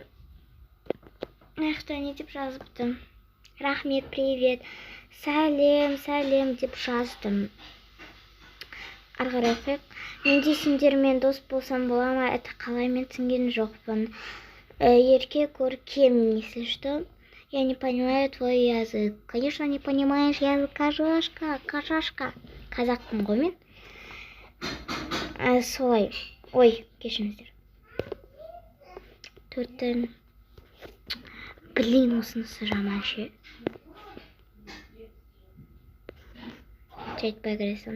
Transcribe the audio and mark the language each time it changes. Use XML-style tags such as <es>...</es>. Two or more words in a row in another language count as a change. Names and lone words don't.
<ru>Кто не</ru> <kk>деп жазыпты. Рахмет, привет. Сәлем деп жаздым. Арғарай оқиық. Менде сендермен дос болсам бола ма? Это қалай, мен түсінген жоқпын. Ерке көркем,</kk> <ru>если что. Я не понимаю твой язык. Конечно, не понимаешь язык кажашка.</ru> <kk>Қазақпын ғой мен. Солай. Ой, кешіріңіздер. Төрттен. Блин, осынысы жаман ше. Айтпай кіресіңіз.</kk>